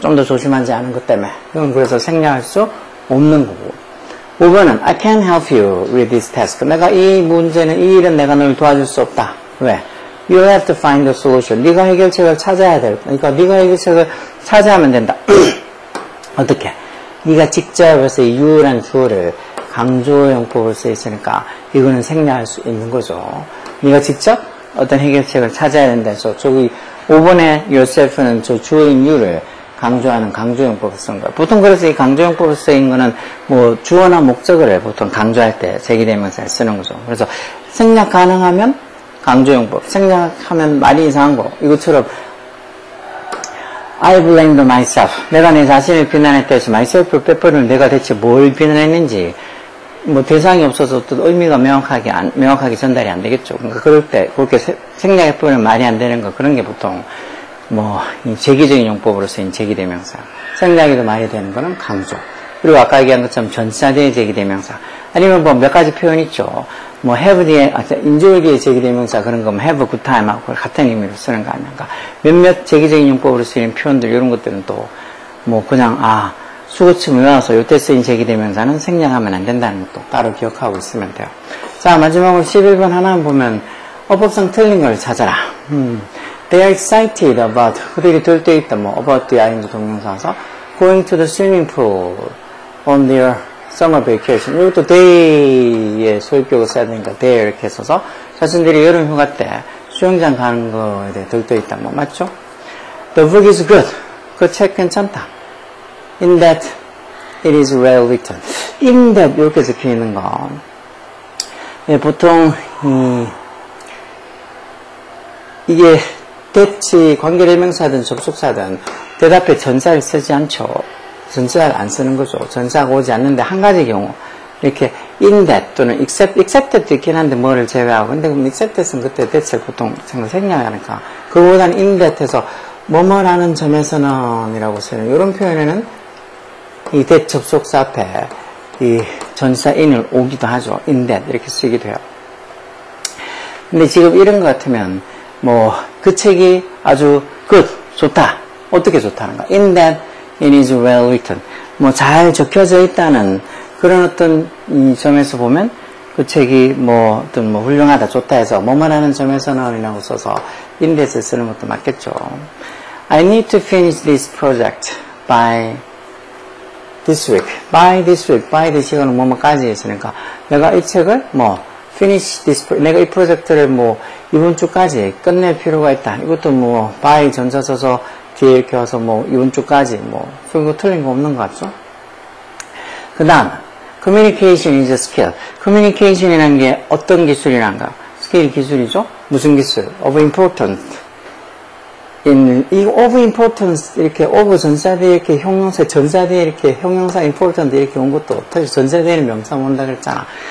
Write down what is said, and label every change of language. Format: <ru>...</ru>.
<ko>좀 더 조심하지 않은 것 때문에. 이건 그래서 생략할 수 없는 거고. 5번은</ko> <en>I can't help you with this task.</en> <ko>내가 이 일은 내가 널 도와줄 수 없다. 왜?</ko> <en>You have to find the solution.</en> <ko>네가 해결책을 찾아야 될. 그러니까 네가 해결책을 찾아야만 된다. 어떻게? 네가 직접 해서 you라는 주어를 강조용법을 써 있으니까 이거는 생략할 수 있는 거죠. 네가 직접 어떤 해결책을 찾아야 된다 해서 저기 5번의 yourself는 저 주어인 you를 강조하는 강조용법을 쓴 거예요. 보통 그래서 이 강조용법을 쓰인 거는 뭐 주어나 목적어를 보통 강조할 때 제기대명사를 쓰는 거죠. 그래서 생략 가능하면 강조용법, 생략하면 말이 이상한 거. 이것처럼</ko> <en>I blamed myself.</en> <ko>내가 내 자신을 비난했다 해서 myself를 빼버리면 내가 대체 뭘 비난했는지 뭐 대상이 없어서 또 의미가 명확하게 전달이 안 되겠죠. 그러니까 그럴 때 그렇게 생략해버리면 말이 안 되는 거 그런 게 보통 뭐 이 제기적인 용법으로 쓰인 제기대명사. 생략해도 말이 되는 거는 강조. 그리고 아까 얘기한 것처럼 전치사대의 제기대명사. 아니면 뭐 몇 가지 표현 있죠. 뭐 have 뒤에 인조일 뒤에 제기대명사 그런 거면</ko> <en>have a good time</en> <ko>하고 같은 의미로 쓰는 거 아닌가. 몇몇 제기적인 용법으로 쓰이는 표현들 이런 것들은 또 뭐 그냥 수거층 외워서 요때 쓰인 제기대명사는 생략하면 안 된다는 것도 따로 기억하고 있으면 돼요. 자, 마지막으로 11번 하나 보면 어법상 틀린 걸 찾아라.</ko> <en>They are excited about,</en> <ko>그들이 들떠 있다, 뭐,</ko> <en>about the ing</en> <ko>동명사서</ko> <en>going to the swimming pool on their summer vacation.</en> <ko>이것도 they의 소유격을 써야 되니까 they 이렇게 써서 자신들이 여름 휴가 때 수영장 가는 거에 대해 들떠 있다, 뭐, 맞죠?</ko> <en>The book is good.</en> <ko>그 책 괜찮다.</ko> <en>In that it is well written.</en> <ko>In that 이렇게 적혀 있는 거. 예, 보통 이게 대치 관계대명사든 접속사든 대답에 전사를 쓰지 않죠. 전사를 안 쓰는 거죠. 전사가 오지 않는데 한 가지 경우 이렇게 in that 또는 accepted도 있긴 한데 뭐를 제외하고 근데 그럼 accepted은 그때 대체를 보통 생략하니까 그거보다는 in that에서 뭐뭐라는 점에서는 이라고 쓰는 이런 표현에는 이 that 접속사 앞에 이 전사 in을 오기도 하죠. in that 이렇게 쓰기도 해요. 근데 지금 이런 것 같으면 뭐 그 책이 아주 good, 좋다. 어떻게 좋다는 거야?</ko> <en>In that it is well written.</en> <ko>뭐 잘 적혀져 있다는 그런 어떤 이 점에서 보면 그 책이 뭐 어떤 뭐 훌륭하다, 좋다 해서 뭐뭐라는 점에서는 이라고 써서 in that을 쓰는 것도 맞겠죠.</ko> <en>I need to finish this project by this week. by this week.</en> <ko>by this week은 뭐뭐까지 있으니까 내가 이 책을 뭐 finish this, 내가 이 프로젝트를 뭐 이번 주까지 끝낼 필요가 있다. 이것도 뭐 by 전사 써서 뒤에 이렇게 와서 뭐 이번 주까지 뭐 그거 틀린 거 없는 것 같죠? 그 다음</ko> <en>communication is a skill.</en> <ko>communication이라는 게 어떤 기술이란가? 스킬 기술이죠? 무슨 기술? of importance. 이 of importance 이렇게 of 전사대에 이렇게 형용사 전사대에 이렇게 형용사 important 이렇게 온 것도 사실 전사대에는 명사 온다 그랬잖아.</ko>